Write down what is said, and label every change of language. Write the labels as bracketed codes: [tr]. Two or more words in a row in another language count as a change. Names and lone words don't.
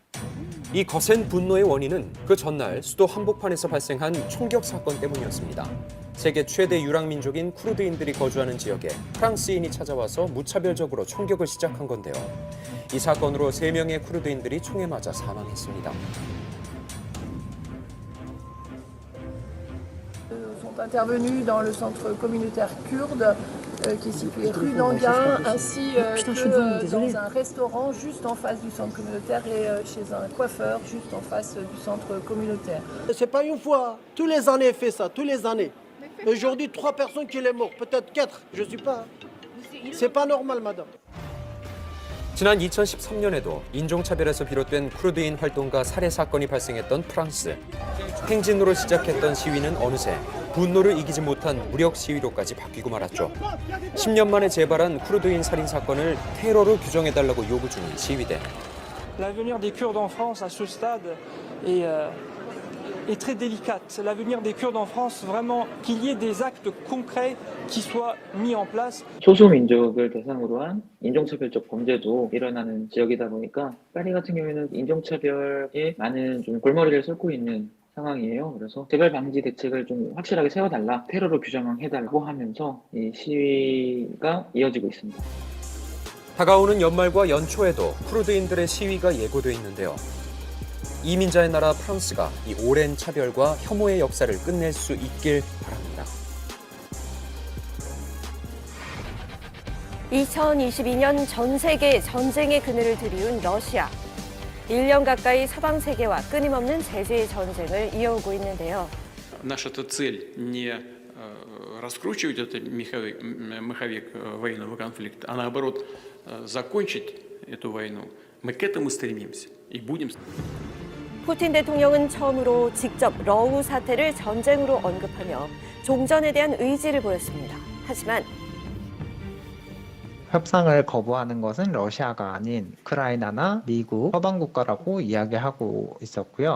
[ko] 이 거센 분노의 원인은 그 전날 수도 한복판에서 발생한 총격 사건 때문이었습니다. 세계 최대 유랑민족인 쿠르드인들이 거주하는 지역에 프랑스인이 찾아와서 무차별적으로 총격을 시작한 건데요. 이 사건으로 3명의 쿠르드인들이 총에 맞아 사망했습니다. [fr] Sont intervenus dans le centre communautaire kurde qui est situé rue d'Anguin, ainsi que dans un restaurant juste en face du centre communautaire et chez un coiffeur juste en face du centre communautaire. C'est pas une fois, tous les années fait ça, tous les années. Aujourd'hui, 3 personnes qui sont mortes, peut-être 4, je sais pas. C'est pas normal, madame. [ko] 지난 2013년에도 인종차별에서 비롯된 쿠르드인 활동가 살해 사건이 발생했던 프랑스. 행진으로 시작했던 시위는 어느새 분노를 이기지 못한 무력 시위로까지 바뀌고 말았죠. 10년 만에 재발한 쿠르드인 살인 사건을 테러로 규정해달라고 요구 중인 시위대. [fr] L'avenir des Kurdes en France à ce stade est très délicate. L'avenir des Kurdes en France, vraiment qu'il y ait des actes concrets qui soient mis en place. [ko] 소수민족을 대상으로 한 인종차별적 범죄도 일어나는 지역이다 보니까 파리 같은 경우에는 인종차별에 많은 좀 골머리를 쏟고 있는 상황이에요. 그래서 재발 방지 대책을 좀 확실하게 세워달라, 테러로 규정해달라고 하면서 이 시위가 이어지고 있습니다. 다가오는 연말과 연초에도 쿠르드인들의 시위가 예고돼 있는데요. 이민자의 나라 프랑스가 이 오랜 차별과 혐오의 역사를 끝낼 수 있길 바랍니다. 2022년 전 세계 전쟁의 그늘을 들이운 러시아. 1년 가까이 서방 세계와 끊임없는 제재의 전쟁을 이어오고 있는데요. [ru] Наша цель не раскручивать этот маховик военного конфликта, а наоборот закончить эту войну. Мы к этому стремимся и будем. [ko] 푸틴 대통령은 처음으로 직접 러우 사태를 전쟁으로 언급하며 종전에 대한 의지를 보였습니다. 하지만 협상을 거부하는 것은 러시아가 아닌 우크라이나나 미국, 서방 국가라고 이야기하고 있었고요.